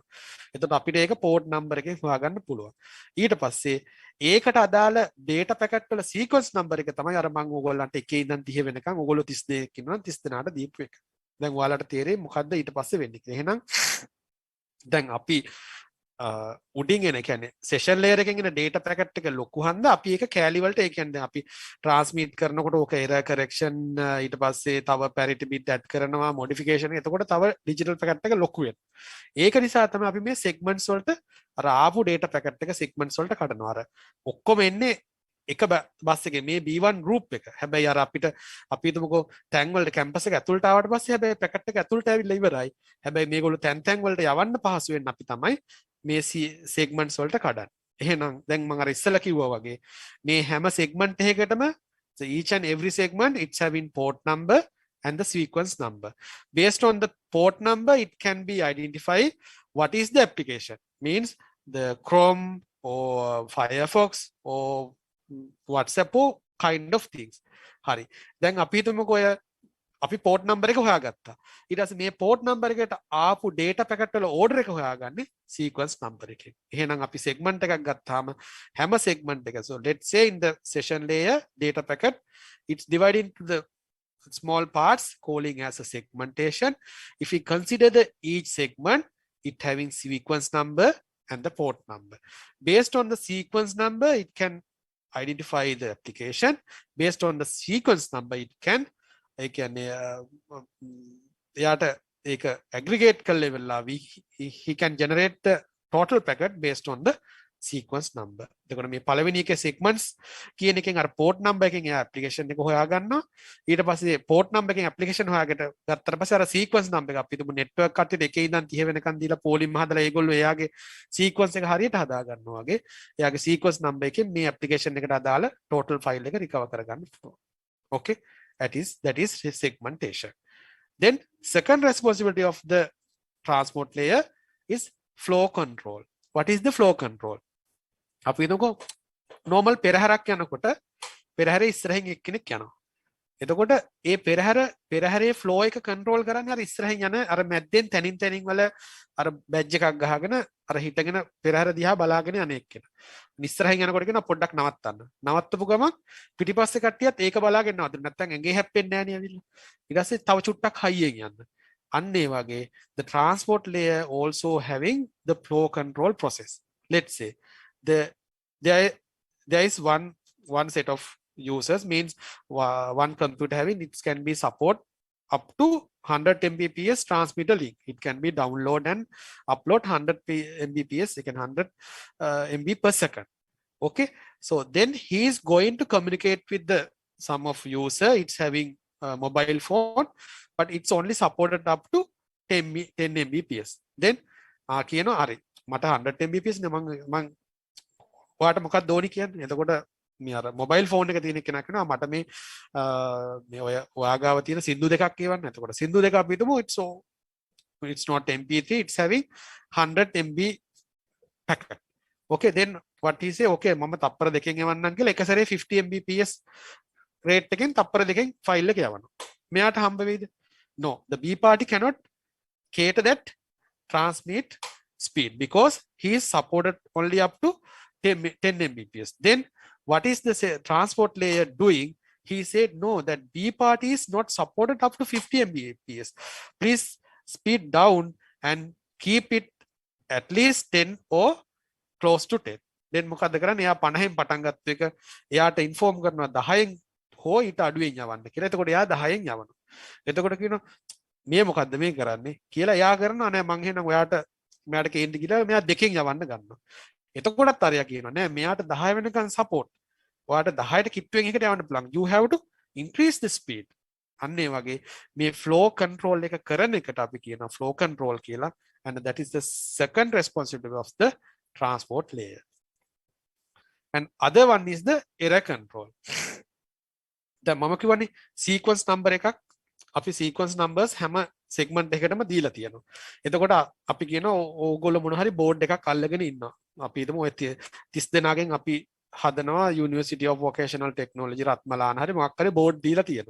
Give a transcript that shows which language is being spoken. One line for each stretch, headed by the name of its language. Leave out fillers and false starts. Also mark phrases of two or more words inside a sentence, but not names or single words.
Sinhala: එතකොට අපිට ඒක
English: port number
Sinhala: එකෙන් හොයාගන්න පුළුවන්. ඊට පස්සේ ඒකට අදාළ
English: data packet
Sinhala: වල
English: sequence number
Sinhala: එක තමයි අර මම ඕගොල්ලන්ට එකේ ඉඳන් 30 වෙනකන් ඕගොල්ලෝ 32 ඉන්නවා 30 දෙනාට දීපු එක. දැන් ඔයාලට තේරෙයි මොකද්ද ඊට පස්සේ වෙන්නේ කියලා. එහෙනම් දැන් අපි උඩින් එන කියන්නේ
English: session layer
Sinhala: එකෙන් එන
English: data packet
Sinhala: එක ලොකු හන්ද අපි ඒක කැලි වලට ඒ කියන්නේ අපි transmit කරනකොට ඕක
English: error correction
Sinhala: ඊට පස්සේ තව
English: parity bit add
Sinhala: කරනවා modification එතකොට තව digital packet එක ලොකු වෙනවා. ඒක නිසා තමයි අපි මේ segments වලට අර ආපු data packet එක segments වලට කඩනවා. අර ඔක්කොම එන්නේ එක බස් එකේ මේ
English: B1 group
Sinhala: එක. හැබැයි අර අපිට අපි හිතමුකෝ තැන් වලට කැම්පස් එක ඇතුළට ආවට පස්සේ හැබැයි පැකට් එක ඇතුළට ඇවිල්ලා ඉවරයි. හැබැයි මේගොල්ලෝ තැන් වලට යවන්න පහසු වෙන්න අපි තමයි මේ segments වලට කඩන්නේ. එහෙනම් දැන් මම අර ඉස්සෙල්ලා කිව්වා වගේ මේ හැම segment එකකටම
English: so each and every segment it's having port number and the sequence number. Based on the port number it can be identified what is the application. Means the Chrome or Firefox or WhatsApp kind of things.
Sinhala: හරි. දැන් අපි හිතමුකෝ ඔය අපි
English: port number
Sinhala: එක හොයාගත්තා. ඊට පස්සේ මේ
English: port number
Sinhala: එකට ආපු
English: data packet
Sinhala: වල order එක හොයාගන්නේ
English: sequence number
Sinhala: එකෙන්. එහෙනම් අපි segment එකක් ගත්තාම හැම segment එක
English: so let's say in the session layer data packet it's divided into the small parts calling as a segmentation. If we consider the each segment it having sequence number and the port number. Based on the sequence number it can identify the application. Based on the sequence number it can
Sinhala: ඒ කියන්නේ එයාට ඒක aggregate කරලා
English: he can generate the total packet based on the sequence number.
Sinhala: එතකොට මේ පළවෙනි එකේ segments කියන එකෙන් අර
English: port number
Sinhala: එකෙන් එයා application එක හොයා ගන්නවා. ඊට පස්සේ
English: port number
Sinhala: එකෙන් application හොයාගෙන ගත්තට පස්සේ අර
English: sequence number
Sinhala: එක අපි හිතමු network කට්ටියට එකේ ඉඳන් 30 වෙනකන් දීලා polling හදලා ඒගොල්ලෝ එයාගේ sequence එක හරියට හදා ගන්නවා වගේ එයාගේ sequence number එකෙන් මේ application එකට අදාළ
English: total file
Sinhala: එක recover කරගන්න පුළුවන්.
English: Okay. That is segmentation. Then second responsibility of the transport layer is flow control. What is the flow control?
Sinhala: අපි හිතමුකෝ normal පෙරහැරක් යනකොට පෙරහැරේ ඉස්සරහින් එක්කෙනෙක් යනවා. එතකොට ඒ පෙරහැරේ ෆ්ලෝ එක කන්ට්‍රෝල් කරන්නේ අර ඉස්සරහින් යන අර මැද්දෙන් තැනින් වල අර බැජ් එකක් ගහගෙන අර හිටගෙන පෙරහැර දිහා බලාගෙන යන එක්කෙනා. ඉස්සරහින් යනකොට කියන පොඩ්ඩක් නවත්තන්න. නවත්තපු ගමන් පිටිපස්සේ කට්ටියත් ඒක බලාගෙන නවත්තන. නැත්තම් ඇඟේ හැප්පෙන්නේ නැහැ නේ ඇවිල්ලා. ඊට පස්සේ තව චුට්ටක් හයියෙන් යන්න. අන්න ඒ වගේ
English: the transport layer also having the flow control process. Let's say there there is one set of users, means one computer having, it can be support up to 100 mbps transmitter link. It can be download and upload 100 mbps, you can 100 mb per second. Okay, so then he is going to communicate with the some of user. It's having a mobile phone, but it's only supported up to 10 mbps.
Sinhala: Then කියනවා හරි මට 100 mbps නේ මං ඔයාට මොකක්ද ඕනි කියන්නේ. එතකොට මේ අර මොබයිල් ෆෝන් එක තියෙන කෙනෙක් කියනවා මට මේ ඔය ඔයාගාව තියෙන සින්දු දෙකක් කියවන්න. එතකොට සින්දු දෙක අපි හිතමු
English: it's not mp3, it's having 100 mb packet. Okay, then what he say,
Sinhala: okay මම තප්පර දෙකෙන් යවන්නම් කියලා එක සැරේ
English: 50 mbps rate
Sinhala: එකෙන් තප්පර දෙකෙන් ෆයිල් එක යවනවා. මෙයාට හම්බ වෙයිද?
English: No, the B party cannot cater that transmit speed because he is supported only up to 10 mbps. Then what is the transport layer doing? He said no, that B party is not supported up to 50 mbps. Please speed down and keep it at least 10 or close to 10.
Sinhala: Then මොකද කරන්නේ? එයා 50න් පටන් ගත්ත එක එයාට ඉන්ෆෝම් කරනවා 10න් හෝ ඊට අඩුවෙන් යවන්න කියලා. එතකොට එයා 10න් යවනවා. එතකොට කියනවා මේ මොකද්ද මේ කරන්නේ කියලා. එයා කරනවා නෑ මං එහෙනම් මෙයාට කේන්ති කියලා මෙයා දෙකෙන් යවන්න ගන්නවා. එතකොටත් අරයා කියනවා නෑ මෙයාට 10 වෙනකන් සපෝට්. ඔයාට 10ට කිට්ටුවෙන් එකට යවන්න පුළුවන්.
English: You have to increase the speed.
Sinhala: අන්න ඒ වගේ මේ
English: flow control
Sinhala: එක කරන එකට අපි කියනවා
English: flow control
Sinhala: කියලා.
English: And that is the second responsibility of the transport layer. And other one is the error control.
Sinhala: දැන් මම කියවනේ
English: sequence number
Sinhala: එකක් අපි
English: sequence numbers
Sinhala: හැම segment එකකටම දීලා තියෙනවා. එතකොට අපි කියනවා ඕගොල්ලෝ මොන හරි board එකක් අල්ලගෙන ඉන්නවා. අපි හිතමු ඔය 30 දෙනාගෙන් අපි හදනවා University of Vocational Technology රත්මලාන හරි මොකක් හරි board දීලා තියෙනවා.